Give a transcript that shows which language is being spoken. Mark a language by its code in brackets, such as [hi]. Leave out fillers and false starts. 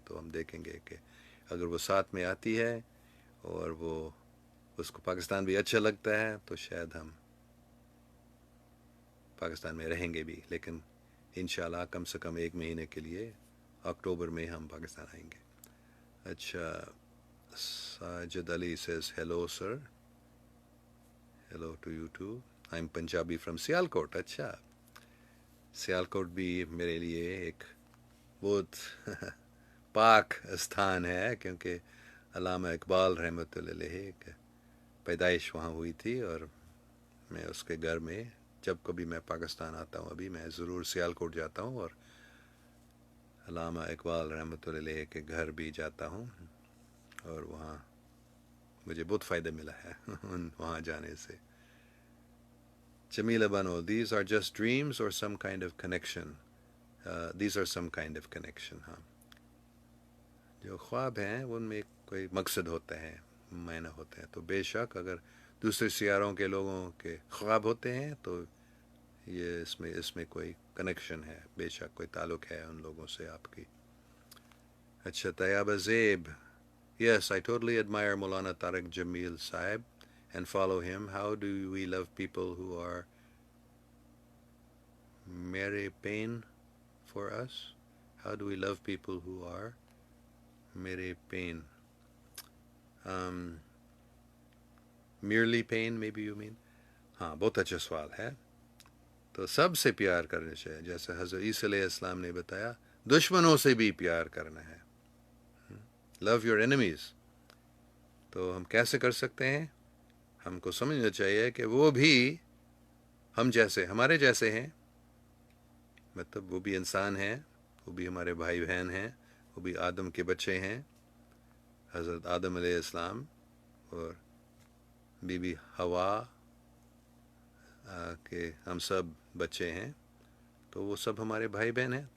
[ur] تو ہم دیکھیں گے کہ اگر وہ ساتھ میں آتی ہے اور وہ اس کو پاکستان بھی اچھا لگتا ہے تو شاید ہم پاکستان میں رہیں گے بھی، لیکن انشاءاللہ کم سے کم 1 مہینے کے لیے اکتوبر میں ہم پاکستان آئیں گے. [en] اچھا، Sajid Ali says hello sir, hello to you too. I'm Punjabi from [ur] Sialkot. اچھا، سیالکوٹ بھی میرے لیے ایک بہت پاک استھان ہے، کیونکہ علامہ اقبال رحمۃ اللہ علیہ کی پیدائش وہاں ہوئی تھی، اور میں اس کے گھر میں جب کبھی میں پاکستان آتا ہوں ابھی میں ضرور سیالکوٹ جاتا ہوں، اور علامہ اقبال رحمۃ اللہ علیہ کے گھر بھی جاتا ہوں، اور وہاں مجھے بہت فائدہ ملا ہے وہاں جانے سے. [en] Jameela Bano, these are just dreams اور some kind of connection. These are some kind of connection. [ur] ہاں، جو خواب ہیں ان میں کوئی مقصد ہوتا ہے، معنی ہوتے ہیں. تو بے شک اگر دوسرے سیاروں کے لوگوں کے خواب ہوتے ہیں تو یہ اس میں کوئی کنیکشن ہے، بے شک کوئی تعلق ہے ان لوگوں سے آپ کی. اچھا، طیبہ زیب. [en] Yes, I totally admire Maulana Tariq Jamil Sahib and follow him. How do we love people who are mere pain for us? How do we love people who are mere pain? Um, merely pain, maybe you mean? [ur] ہاں، بہت اچھا سوال ہے. تو سب سے پیار کرنے چاہیے، جیسے حضرت عیسیٰ علیہ السلام نے بتایا دشمنوں سے بھی پیار کرنا ہے. [en] Love your enemies. [ur] تو ہم کیسے کر سکتے ہیں؟ ہم کو سمجھنا چاہیے کہ وہ بھی ہم جیسے، ہمارے جیسے ہیں، مطلب وہ بھی انسان ہیں، وہ بھی ہمارے بھائی بہن ہیں، وہ بھی آدم کے بچے ہیں، حضرت آدم علیہ السلام اور بی بی حوا کے ہم سب بچے ہیں، تو وہ سب ہمارے بھائی بہن ہیں.